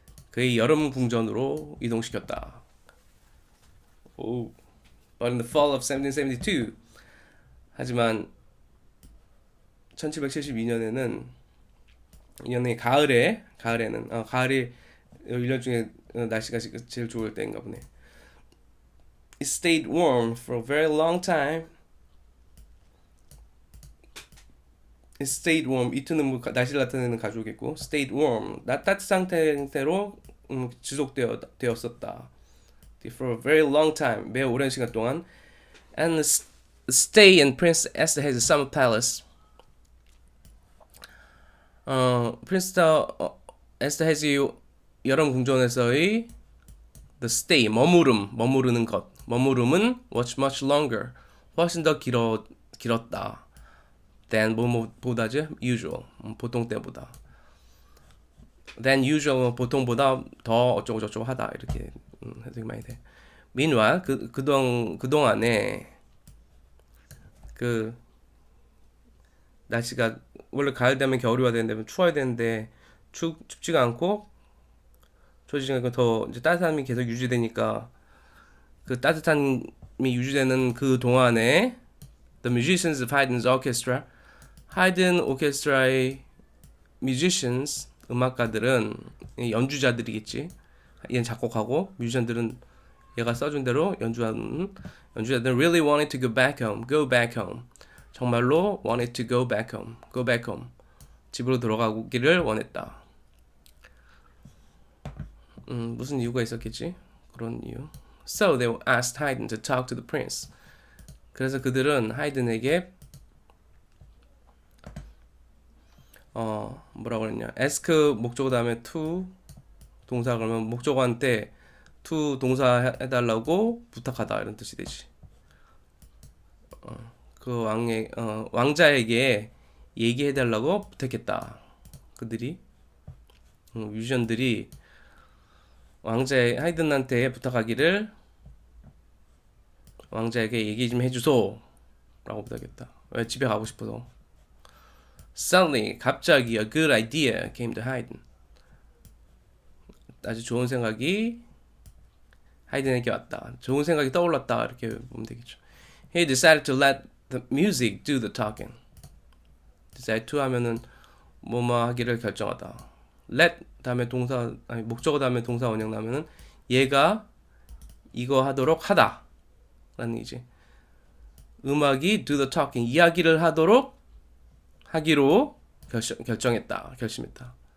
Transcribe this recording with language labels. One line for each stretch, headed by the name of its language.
Korean: 그의 여름 궁전으로 이동시켰다.
English: But in the fall of 1772
Korean: 하지만 1772년에는 가을에는 가을이 1년 중에 날씨가 제일 좋을 때인가 보네.
English: It stayed warm for a very long time. It stayed warm.
Korean: 이트는 날씨를 나타내는 가족이고
English: stayed warm.
Korean: 따뜻한 상태로 지속되었었다.
English: For a very long time.
Korean: 매우 오랜 시간 동안.
English: And the stay in Prince Esther Hazy Summer Palace.
Korean: 프린스 에스터 해지 여름 궁전에서의 the stay 머무르는 것. 머무름은
English: was much longer.
Korean: 훨씬 더 길었다. than 보다죠? usual. 보통 때보다. than usual 보통보다 더 어쩌고 저쩌고 하다 이렇게 해석이 많이 돼. meanwhile 그동안에 그 날씨가 원래 가을 되면 겨울이 와야 되는데 추워야 되는데 춥지가 않고 추워지지 않고 더 이제 따뜻함이 계속 유지되니까 그 따뜻함이 유지되는 그 동안에
English: The musicians of Haydn's orchestra
Korean: 하이든 오케스트라의 musicians 음악가들은 연주자들이겠지. 얘는 작곡하고 뮤지션들은 얘가 써준 대로 연주자들은
English: really wanted to go back home.
Korean: 정말로
English: wanted to go back home.
Korean: 집으로 돌아가기를 원했다. 무슨 이유가 있었겠지? 그런 이유.
English: So they asked Haydn to talk to the prince.
Korean: 그래서 그들은 하이든에게 뭐라고 그랬냐? ask 목적어 다음에 to 동사 그러면 목적어한테 to 동사 해달라고 부탁하다 이런 뜻이 되지. 그 왕자에게 얘기해달라고 부탁했다. 그들이 뮤지션들이 왕자 하이든한테 부탁하기를 왕자에게 얘기 좀 해주소 라고 부탁했다. 왜? 집에 가고 싶어서.
English: Suddenly,
Korean: 갑자기
English: a good idea came to Haydn.
Korean: 아주 좋은 생각이 하이든에게 왔다. 좋은 생각이 떠올랐다. 이렇게 보면 되겠죠.
English: He decided to let the music do the talking.
Korean: decide to 하면은 뭐뭐 하기를 결정하다. let 다음에 동사, 아니 목적어 다음에 동사 원형 나면은 얘가 이거 하도록 하다 라는 얘기지. 음악이
English: do the talking,
Korean: 이야기를 하기로 결심했다.